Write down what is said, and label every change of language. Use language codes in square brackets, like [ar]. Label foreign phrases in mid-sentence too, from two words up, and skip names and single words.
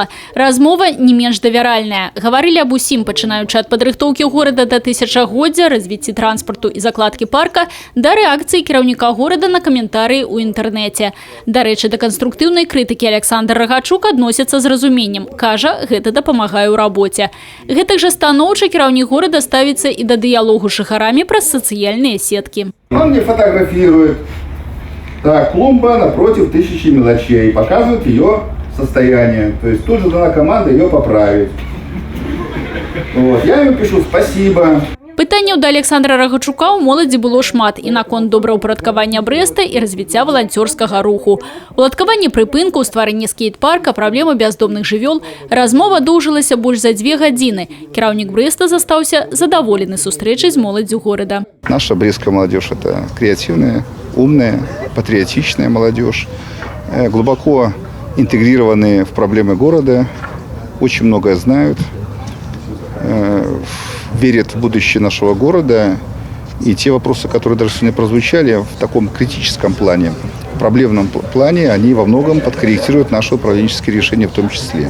[be] Размова не менш давяральная. Гаварылі аб усім, пачынаючы ад падрыхтоўкі горада да тысячагоддзя, развіцці транспарту і закладкі парка, да рэакцыі кіраўніка горада на каментарыі ў інтэрнэце. Дарэчы, да канструктыўнай крытыкі Александр Рагачук адносіцца з разуменнем. Кажа, гэта дапамагае ў рабоце. Гэтак жа станоўча кіраўнік горада ставіцца і да дыялогу з жыхарамі праз сацыяльныя сетки. [ru] Он мне фотографирует. Так, клумба напротив тысячи мелочей. Показывает ее состояние. То есть тут же дана команда ее поправить. Вот. Я ему пишу спасибо. [be] Пытанняў да Александра Рагачука ў моладзі было шмат і наконт добраўпарадкавання Брэста і развіцця валанцёрскага руху. Уладкаванне прыпынку, стварэнне скейт-парка, праблема бяздомных жывёл. Размова доўжылася больш за 2 гадзіны. Кіраўнік Брэста застаўся задаволены сустрэчай з моладдзю горада. [ru] Наша брестская молодежь – это креативная, умная, патриотичная молодежь, глубоко интегрированные в проблемы города, очень многое знают, верят в будущее нашего города. И те вопросы, которые даже сегодня прозвучали в таком критическом плане, в проблемном плане, они во многом подкорректируют наши управленческие решения в том числе.